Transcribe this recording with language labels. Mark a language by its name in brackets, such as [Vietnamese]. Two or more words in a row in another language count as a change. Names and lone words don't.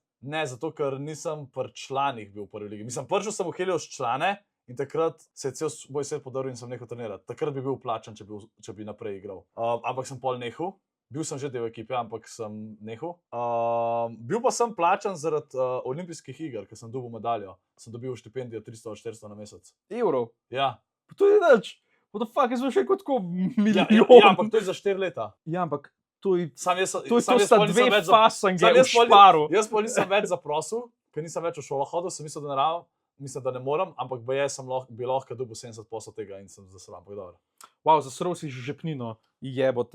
[Slovenian] Ne, zato ker nisem pri članih bil v prvi ligi. Mislim, prišel sem v Helios člane in takrat se je cel moj svet podaril in sem nehal trenirati. Takrat bi bil plačan, če bi naprej igral. Ampak sem pol nehal. Bil sem že del ekipe, ampak sem nehal. Bil pa sem plačan zaradi olimpijskih iger, ker sem dobil medaljo. Sem dobil štipendijo 300-400 na mesec. Evrov. Ja. Pa to je nič. [English] What the fuck, [Slovenian] jaz sem še kot tako Ja, milijon. ja, ampak to je za 4 leta. Ja, ampak to je... Sam jaz, To sam jaz sta pol nisem dve več fasange sam v jaz pol- šparu. Jaz pa nisem več zaprosil, ker nisem več v šolo hodil, sem mislil, da ne rabim, mislim, da ne morem, ampak bi lahko dobil 70% tega in sem zasran. Ampak dobro. Wow, zasrl si že žepnino, jebote.